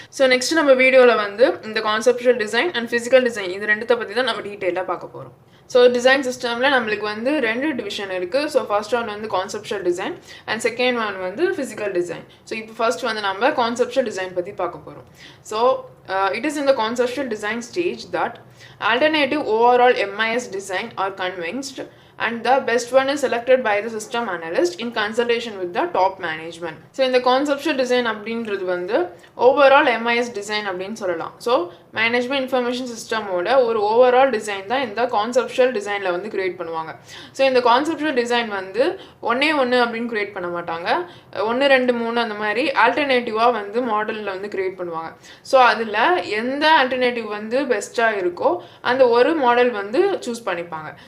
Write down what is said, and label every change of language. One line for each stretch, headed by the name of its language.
Tamil: So next நம்ம வீடியோவில் வந்து இந்த conceptual design and physical design இது ரெண்டுத்தை பற்றி தான் நம்ம டீட்டெயிலாக பார்க்க போகிறோம். ஸோ டிசைன் சிஸ்டமில் நம்மளுக்கு வந்து 2 டிவிஷன் இருக்குது. ஸோ ஃபர்ஸ்ட் ஒன் வந்து conceptual design and second one வந்து ஃபிசிக்கல் டிசைன். ஸோ இப்போ ஃபர்ஸ்ட் வந்து நம்ம கான்செப்சுவல் டிசைன் பற்றி பார்க்க போகிறோம்.
English: So it is in the conceptual design stage that alternative overall MIS design are convinced and the best one is selected by the system analyst in consultation with the top management.
Tamil: So இந்த conceptual design அப்படின்றது வந்து overall MIS design அப்படின்னு சொல்லலாம். So management information சிஸ்டமோட ஒரு overall design தான் இந்த conceptual டிசைனில் வந்து கிரியேட் பண்ணுவாங்க. ஸோ இந்த கான்செப்ஷுவல் டிசைன் வந்து ஒன்று அப்படின்னு கிரியேட் பண்ண மாட்டாங்க, 1 2 3 அந்த மாதிரி ஆல்டர்னேட்டிவாக வந்து மாடலில் வந்து கிரியேட் பண்ணுவாங்க. ஸோ அதில் எந்த ஆல்டர்னேட்டிவ் வந்து பெஸ்ட்டாக இருக்கோ அந்த ஒரு மாடல் வந்து சூஸ் பண்ணிப்பாங்க.